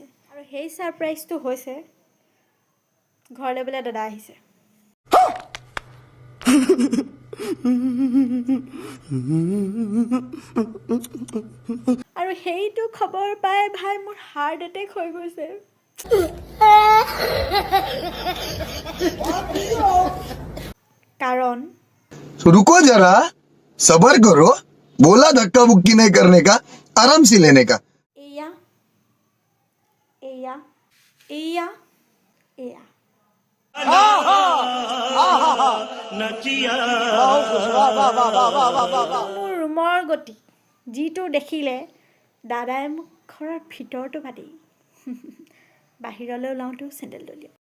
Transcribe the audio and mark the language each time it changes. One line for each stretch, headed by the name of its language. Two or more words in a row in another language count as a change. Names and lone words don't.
Assamese: আৰু সেই ছাৰপ্ৰাইজটো হৈছে ঘৰলৈ বোলে দাদা আহিছে। আৰু সেইটো খবৰ পাই ভাই মোৰ
English: heart attack
Assamese: হৈ গৈছে।
Hindi: कारण तो रुको जरा सबर करो बोला धक्का मुक्की नहीं करने का आराम से लेने का
Assamese: एया एया एया एया মোৰ ৰুমৰ গতি যিটো দেখিলে দাদাই মোক ঘৰৰ ভিতৰটো বাদে বাহিৰলৈ ওলাওঁতেও চেণ্ডেল দলিয়াই।